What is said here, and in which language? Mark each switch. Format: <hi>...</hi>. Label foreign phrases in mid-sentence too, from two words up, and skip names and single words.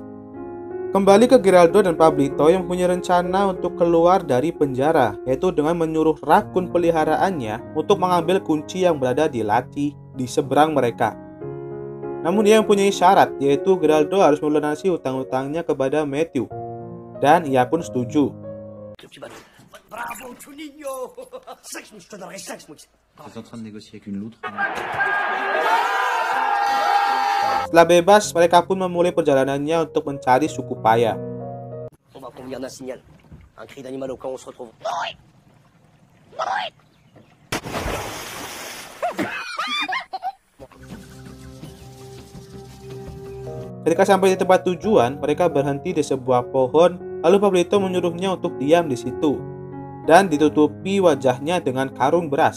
<id>Kembali ke Geraldo dan Pablito yang punya rencana untuk keluar dari penjara, yaitu dengan menyuruh rakun peliharaannya untuk mengambil kunci yang berada di laci di seberang mereka. Namun dia mempunyai syarat, yaitu Geraldo harus melunasi utang-utangnya kepada Matthew. Dan ia pun setuju.</id> <fr>Bravo, Juninho! Sex, je te donnerai sex, moi. Tu es en train de négocier avec une loutre?</fr> <id>Setelah bebas, mereka pun memulai perjalanannya untuk mencari suku Paya.</id> <fr>On va convenir d'un signal. Un cri d'animal au camp, on se retrouve.</fr> <id>Ketika sampai di tempat tujuan, mereka berhenti di sebuah pohon, lalu Pablito menyuruhnya untuk diam di situ dan ditutupi wajahnya dengan karung beras.</id>